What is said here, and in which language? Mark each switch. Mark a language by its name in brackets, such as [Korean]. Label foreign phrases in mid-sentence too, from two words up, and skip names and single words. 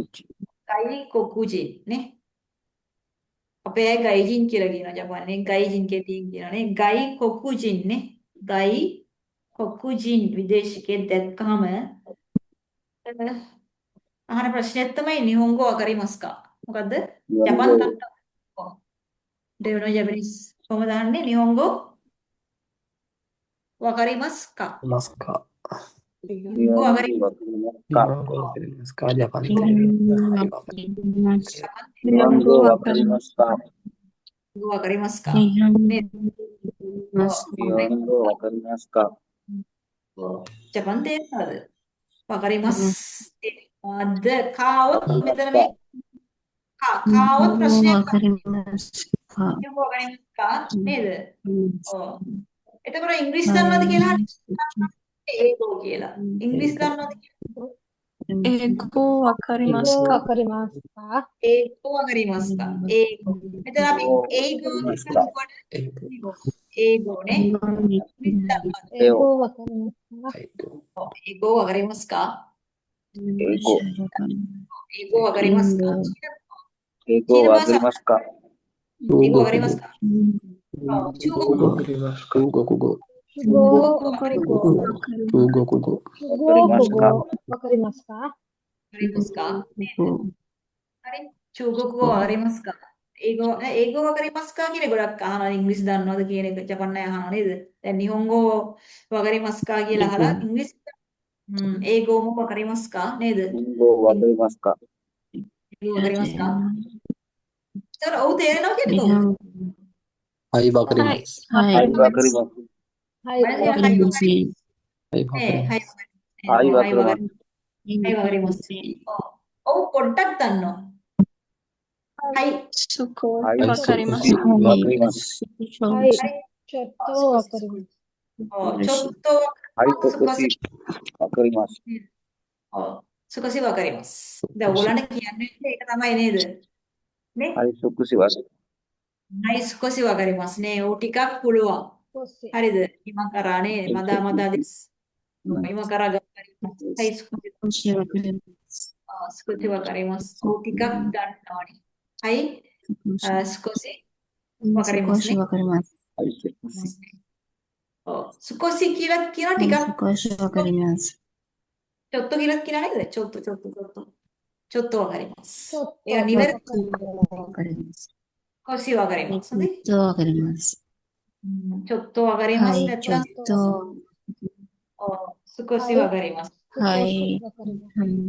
[Sinhala] ගයිකොකුජින් නේ. අපේ අය ගයිජින් කියලා කියනවා ජපානයේ. ගයිජින් කෙටියෙන් කියනවානේ. ගයිකොකුජින් නේ. ගයිකොකුජින් විදේශිකයෙක් දැක්කම අහන ප්‍රශ්නයක් තමයි [Japanese] 日本語わかりますか. [Sinhala] මොකද්ද? ජපාන් තත්ත. [English] Do you know Japanese? [Sinhala] කොහොමද අහන්නේ? [Japanese] 日本語わかりますか. ますか。日本語わかりますか. 日本語わかりますかジャパンテレビ。はい、わかります。日本語わかりますか日本語わかりますか. 日本 [Sinhala] නේ. [Japanese] 日本語わかりますか [Sinhala] ජපාන් තේරෙනවද? වකරීමස්. ද කාවොත් මෙතන මේ කාවොත් [Japanese] わ [Sinhala] ප්‍රශ්නයක් [Japanese] かりますか日本語わかりますか [Sinhala] නේද? ඔව්. එතකොට ඉංග්‍රීසි දන්නවද කියලා ඒකෝ කියලා. ඉංග්‍රීසි දන්නවද කියලා? [Japanese] 英語わかりますかわかりますか英語わかりますか。英語. [Sinhala] මෙතන අපි ඒකෝ කියනකොට [Japanese] 英語。 [Sinhala] ඒකෝ නේ. ඉංග්‍රීසි දන්නවද? [Japanese] 英語わかりますかはい、どう英語わかりますか. 英語英語わかりますか. 英語わかりますか英語わかりますか. 中国語。わかりますか中国語。中国語中国語。中国語わかりますかわかりますかあれ中国語わかりますか英語わかりますか [Sinhala] කියන ගොඩක් අහනවා ඉංග්‍රීසි දන්නවද කියන එක ජපන් අය අහනවා නේද? දැන් [Japanese] 日本語わかりますか [Sinhala] කියලා අහලා ඉංග්‍රීසි [Japanese] 英語もわかりますか [Sinhala] නේද? [Japanese] 日本語わかりますか英語わかりますか? [Sinhala] ඒතර ඔව් තේරෙනවා කියන්නේ කොහොමද? [Japanese] はい、わかります。は。はいい、わかります。はい、わはいかります。はい、わかります。はい、わかります。はいわかります。 [Sinhala] ඔව් පොඩ්ඩක් දන්නවා. [Japanese] はいそこはい、わかります。わかります。はい、ちょっとわかります。ちょっとはい、少しわかります。少しわかります. [Sinhala] දැන් ඔයගොල්ලන්ට කියන්නේ ඒක තමයි නේද? නේ? [Japanese] はい、少しわかりはい、少しわかりますね. [Sinhala] ඕ ටිකක් පුළුවන්. [Japanese] 少し。 [Sinhala] හරිද? [Japanese] 今からね、まだまだです. 今から頑張ります. はい、少しわかります. [Sinhala] ඕ ටිකක් දන්නවනේ. [Japanese] はい、少しわかりますね. わかります。はい、少し。 [Sinhala] 少し කියලා කියන ටිකක් [Japanese] 少しわかります。 [Sinhala] ちょっと කියලා කියන නේද? [Japanese] ちょっとちょっとわかります. ちょっといや、2割わかります。少しわかりますね. ちょっとわかります。ちょっとわかりますね。ちょっと。少しわかります. はい。わかります